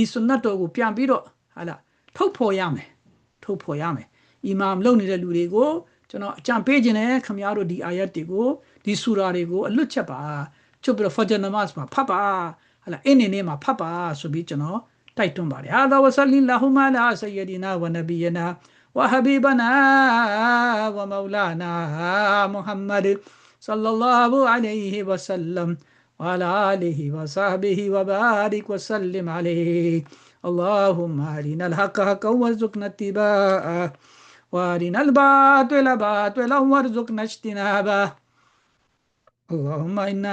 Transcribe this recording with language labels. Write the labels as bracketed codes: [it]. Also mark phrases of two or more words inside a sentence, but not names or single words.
[my] ဆွနတ်တော်ကိုပြန်ပြီးတော့ဟာလားထုတ်ဖော်ရမယ်အီမာမ်လုပ်နေတဲ့လူတွေကိုကျွန်တော်အကြံပေးခြင်းနဲ့ခင်ဗျားတို့ဒီအာယတ်တွေကိုဒီဆူ ရာတွေကိုအလွတ်ချက်ပါချုပ်ပြီးတော့ဖဂျ်နမတ်မှာဖတ်ပါဟာလားအင်းနေမှာဖတ်ပါဆိုပြီးကျွန်တော်တိုက် [ar] တွန်းပါတယ် هذا وصلى الله على سيدنا ونبينا وحبيبنا ومولانا محمد صلى الله عليه وسلم وعلى آله وصحبه وبارك وسلم عليه اللهم أرنا الحق حقا وارزقنا اتباعه وأرنا الباطل باطلا وارزقنا اجتنابه اللهم إنا